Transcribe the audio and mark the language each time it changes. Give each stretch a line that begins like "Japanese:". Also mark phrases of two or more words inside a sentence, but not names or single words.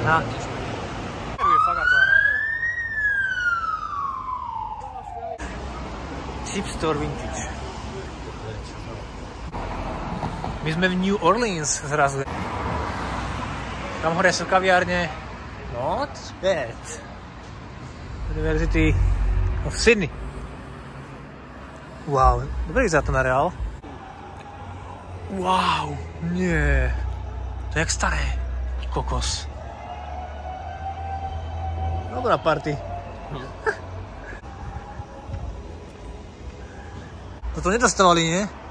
Slovak: Chip Store Vintage. My sme v New Orleans zrazu. Tam hore sú kaviárne.
English: Not bad. University of Sydney.
Slovak: Wow, dobre vyzerá to na reál. Wow, nie. To je jak staré. Kokos. Dobrá party. Toto nedostávali, nie?